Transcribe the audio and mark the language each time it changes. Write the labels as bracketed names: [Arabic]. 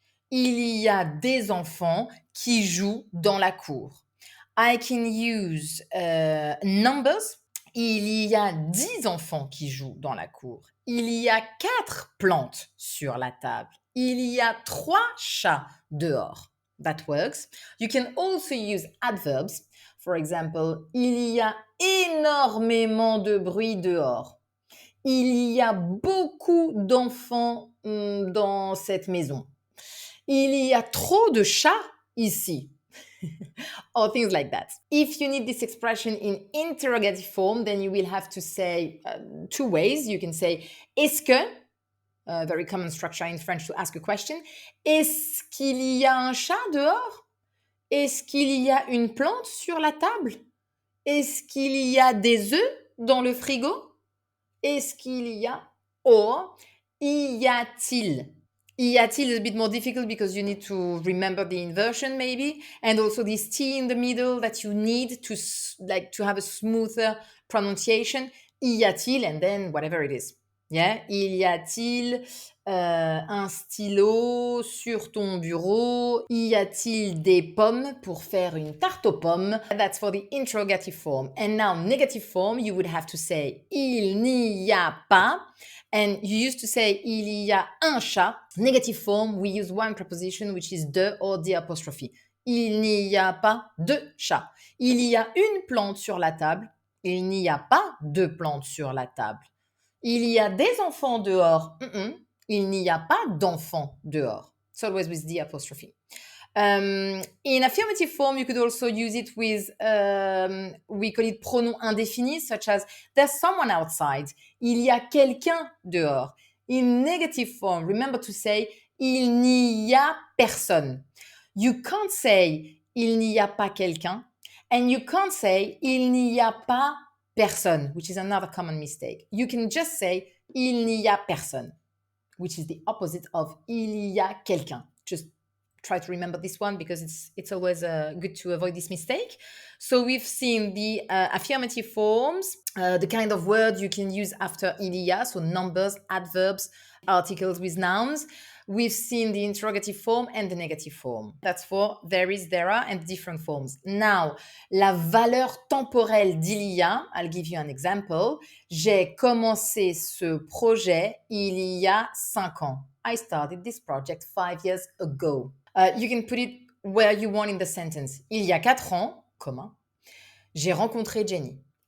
[French] Il y a des enfants qui jouent dans la cour. [English] I can use numbers. [French] Il y a 10 enfants qui jouent dans la cour. Il y a 4 plantes sur la table. Il y a 3 chats dehors. [English] That works. You can also use adverbs. For example, [French] il y a énormément de bruit dehors. Il y a beaucoup d'enfants dans cette maison. Il y a trop de chats ici. [English] Or things like that. If you need this expression in interrogative form, then you will have to say 2 ways. You can say est-ce que, very common structure in French to ask a question. [French] Est-ce qu'il y a un chat dehors? Est-ce qu'il y a une plante sur la table? Est-ce qu'il y a des œufs dans le frigo? Est-ce qu'il y a? Or, y a-t-il? [English] Y a-t-il is a bit more difficult because you need to remember the inversion maybe, and also this T in the middle that you need to have a smoother pronunciation. Y a-t-il and then whatever it is. Yeah? [French] Y a-t-il un stylo sur ton bureau? Y a-t-il des pommes pour faire une tarte aux pommes? [English] That's for the interrogative form. And now negative form, you would have to say il n'y a pas. And you used to say [French] il y a un chat. [English] Negative form, we use one preposition which is de or the apostrophe. [French] Il n'y a pas de chat. Il y a une plante sur la table. Il n'y a pas de plante sur la table. Il y a des enfants dehors. Il n'y a pas d'enfants dehors. [English] It's always with the apostrophe. In affirmative form, you could also use it with, we call it pronom indéfini, such as there's someone outside. [French] Il y a quelqu'un dehors. [English] In negative form, remember to say [French] il n'y a personne. [English] You can't say [French] il n'y a pas quelqu'un, [English] and you can't say [French] il n'y a pas personne, [English] which is another common mistake. You can just say [French] il n'y a personne, [English] which is the opposite of [French] il y a quelqu'un. [English] Just try to remember this one because it's always good to avoid this mistake. So we've seen the affirmative forms, the kind of word you can use after il y a, so numbers, adverbs, articles with nouns. We've seen the interrogative form and the negative form. That's for there is, there are, and different forms. Now, [French] la valeur temporelle d'il y a, [English] I'll give you an example. [French] J'ai commencé ce projet il y a 5 ans. [English] I started this project 5 years ago. You can put it where you want in the sentence. [French] Il y a 4 ans, comma, j'ai rencontré Jenny.